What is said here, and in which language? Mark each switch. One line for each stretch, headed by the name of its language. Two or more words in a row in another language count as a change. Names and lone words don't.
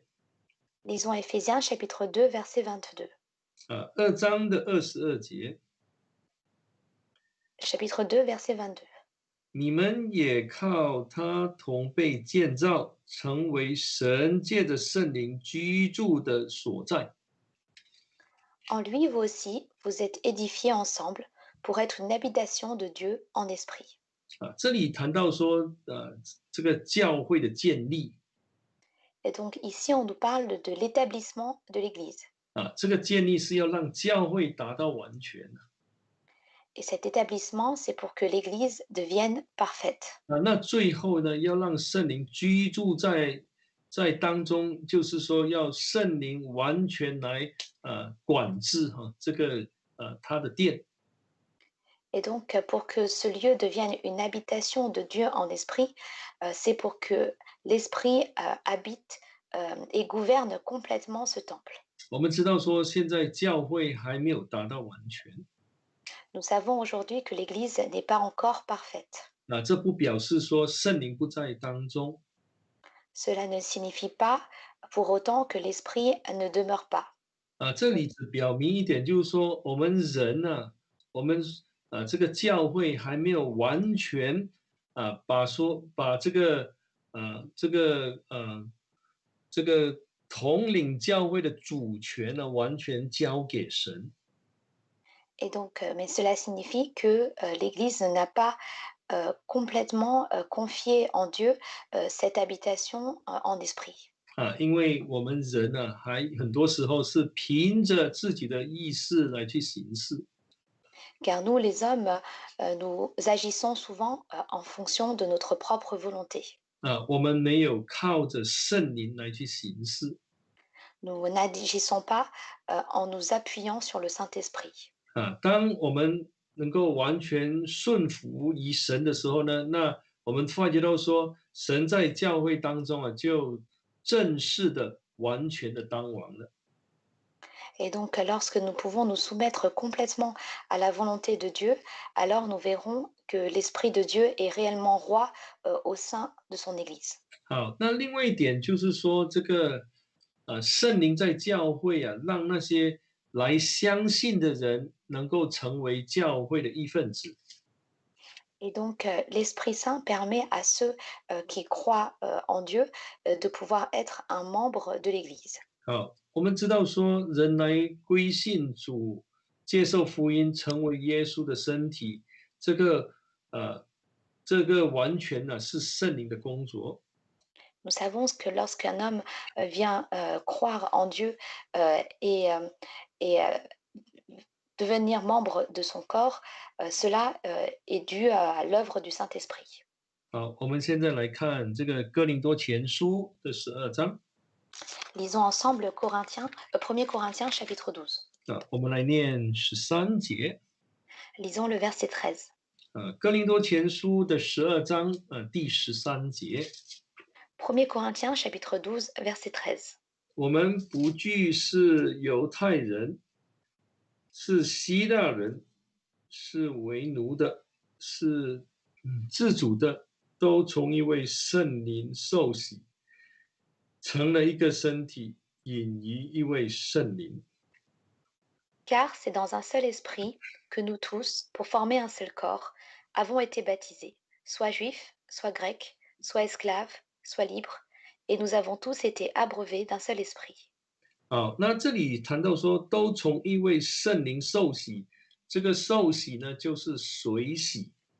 French: Lisons Éphésiens chapitre 2, verset 22.
Chinese: 2 章的22节。
French: Chapitre 2, verset 22.
Chinese: 你们也靠他同被建造，成为神借着圣灵居住的所在。
French: En lui, vous aussi, vous êtes édifiés ensemble pour être une habitation de Dieu en esprit.
Chinese: 这里谈到说，这个教会的建立。
French: Et donc ici, on nous parle de l'établissement de l'Église.
Chinese: 这个建立是要让教会达到完全。
French: Et cet établissement, c'est pour que l'Église devienne parfaite.
Chinese: 那最后呢，要让圣灵居住在当中，就是说要圣灵完全来管制这个他的殿。
French: Et donc, pour que ce lieu devienne une habitation de Dieu en esprit, c'est pour que l'Esprit habite et gouverne complètement ce temple.
Chinese: 我们知道说，现在教会还没有达到完全。
French: Nous savons aujourd'hui que l'Église n'est pas encore parfaite.
Chinese: 这不表示说圣灵不在当中。
French: Cela ne signifie pas pour autant que l'Esprit ne demeure pas.
Chinese: 这里只表明一点，就是说我们人呢，我们这个教会还没有完全把这个统领教会的主权呢，完全交给神。
French: Et donc, mais cela signifie que l'Église n'a pas complètement confié en Dieu cette habitation en esprit.
Chinese: 因为我们人呢，还很多时候是凭着自己的意识来去行事。
French: Car nous, les hommes, nous agissons souvent en fonction de notre propre volonté.
Chinese: 我们没有靠着圣灵来去行事。
French: Nous n'agissons pas en nous appuyant sur le Saint-Esprit.
Chinese: 当我们能够完全顺服于神的时候呢，那我们发觉到说，神在教会当中就正式的、完全的当王了。
French: Et donc, lorsque nous pouvons nous soumettre complètement à la volonté de Dieu, alors nous verrons que l'Esprit de Dieu est réellement roi au sein de son Église.
Chinese: 好，那另外一点就是说，圣灵在教会啊，让那些来相信的人能够成为教会的一份子。
French: Et donc, l'Esprit Saint permet à ceux qui croient en Dieu de pouvoir être un membre de l'Église.
Chinese: 好，我们知道说，人来归信主，接受福音，成为耶稣的身体，这个呃，这个完全呢是圣灵的工作。
French: Nous savons que lorsqu'un homme vient croire en Dieu euh, et, euh, et devenir membre de son corps, cela est dû à l'œuvre du Saint-Esprit.
Chinese: 好，我们现在来看这个哥林多前书的12章
French: Lisons ensemble Corinthiens, 1 Corinthiens chapitre 12.
Chinese: 啊，我们来念13节。
French: Lisons le verset 13.
Chinese: 哥林多前书的12章第13节，
French: 1 Corinthiens chapitre 12, verset 13.
Chinese: 我们不惧是犹太人，是希腊人，是为奴的，是自主的，都从一位圣灵受洗，成了一个身体，引于一位圣灵。
French: Car c'est dans un seul esprit que nous tous, pour former un seul corps, avons été baptisés, soit juifs, soit grecs, soit esclaves, soit libres, et nous avons tous été abreuvés d'un seul esprit.
Chinese: 好，那这里谈到说，都从一位圣灵受洗，这个受洗呢，就是水洗。